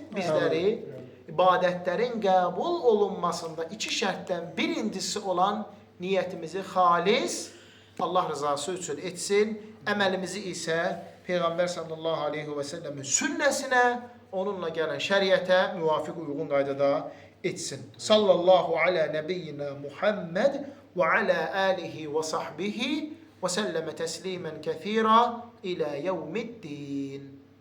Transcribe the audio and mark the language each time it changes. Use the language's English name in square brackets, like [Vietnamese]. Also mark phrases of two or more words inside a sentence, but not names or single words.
[Azerbaijani] Bizləri ibadətlərin qəbul olunmasında iki şərtdən birincisi olan niyyətimizi xalis Allah rızası üçün etsin. Əməlimizi isə Peyğəmbər [Arabic] صلى الله عليه [Azerbaijani] və səlləmin sünnəsinə, onunla gələn şəriətə müvafiq uyğun qaydada etsin. [Arabic] صلى الله على نبينا محمد وعلى آله وصحبه وسلم تسليما كثيرا إلى يوم الدين.